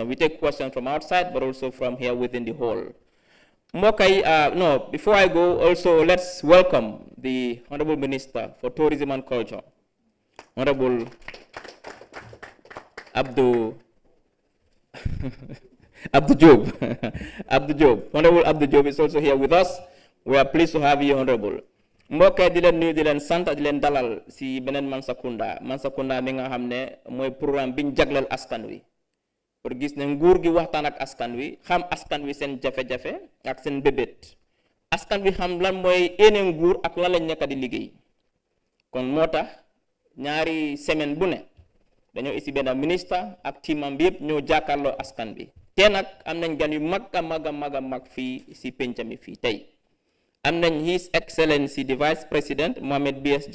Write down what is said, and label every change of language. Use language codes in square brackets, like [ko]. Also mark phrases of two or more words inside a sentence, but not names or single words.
[en] We take questions from outside, but also from here within the hall. Before I go, also let's welcome the Honorable Minister for Tourism and Culture, Honorable Abdou Job. Honorable Abdou Job is also here with us. We are pleased to have you, Honorable. [wo] Mbokk di leen nuyu di leen sant di leen dalal si beneen Mansa Kunda mi nga xam ne mooy programme biñ jagleel askan wi pour gis ne nguur gi waxtaan ak askan wi xam askan wi seen jafe-jafe ak seen bébét askan wi xam lan mooy ene nguur ak lan lañ nekk di liggéey kon moo tax ñaari semaine bu ne dañoo isi benn ministre ak timam bi yëpp ñoo jàkkaarloo askan bi te nag am nañ gan yu mag a mag fii si penc mi fii tey am nañ [en] His Excellency the Vice President Mohamed B.S.